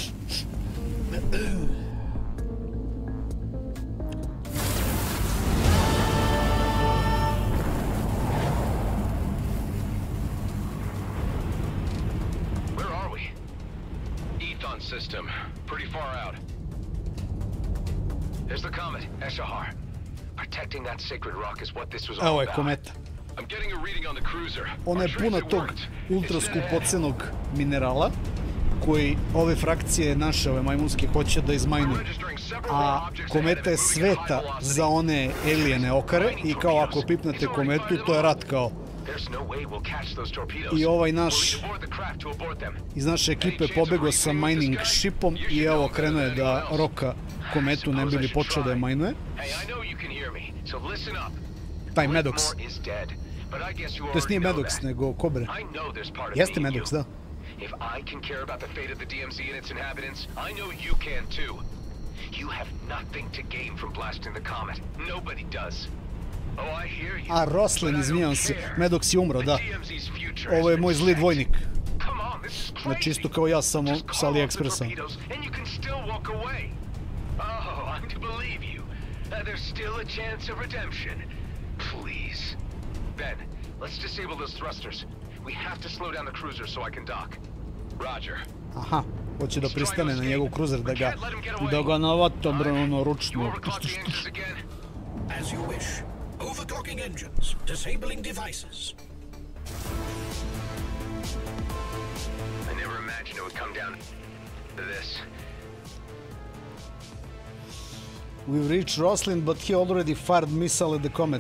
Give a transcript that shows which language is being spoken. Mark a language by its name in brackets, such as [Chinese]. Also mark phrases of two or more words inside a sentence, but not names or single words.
[English] Where are we? Ethon system. Pretty far out. There's the comet, Eshahar. Protecting that sacred rock is what this was all [Serbian] Evo je [English] about. [Serbian] kometa. [English] I'm getting a reading on the cruiser. [Serbian] Ona je puna tog ultra skupocenog minerala koji ove frakcije naše, ove majmunske, hoće da izmajnuju. A kometa je sveta za one alijene okare i kao ako pipnete kometu, to je rat kao. I ovaj naš iz naše ekipe pobegao sa [English] mining shipom [Serbian] i evo krenuo je da roka kometu, ne bi li počeo da je majnuje. Taj Maddox. To jest nije Maddox, nego Kobre. Jeste Maddox, da. [English] If I can care about the fate of the DMZ and its inhabitants, I know you can too. You have nothing to gain from blasting the comet. Nobody does. Oh, I hear you. [Serbian] A, Roslin, izvinjam se. Maddox je umro, da. Ovo je moj zli dvojnik. Znači isto kao ja, samo sa AliExpressa. [English] Oh, I'm to believe you. There's still a chance of redemption. Please. Ben, let's disable those thrusters. We have to slow down the cruiser so I can dock. Roger. [Serbian] Aha, hoće da pristane na njegov kruzer, da ga navata, bro, ono, ručno. [English] As you wish. Overclocking engines. Disabling devices. I never imagined it would come down to this. We've reached Roslin, but he already fired missile at the comet.